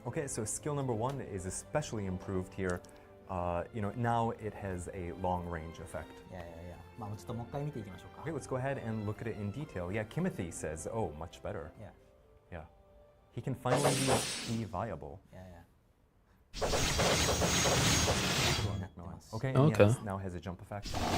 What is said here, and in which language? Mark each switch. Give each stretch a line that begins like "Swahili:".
English: Okay, so skill number 1 is especially improved here. Now it has a long range effect.
Japanese: いやまあちょっともう一回見ていきましょうか
English: Okay, let's go ahead and look at it in detail. Yeah, Kimothy says, oh, much better. Yeah. Yeah. He can finally be viable.
Japanese: いや
English: Okay, Oh, and okay. now has a jump effect.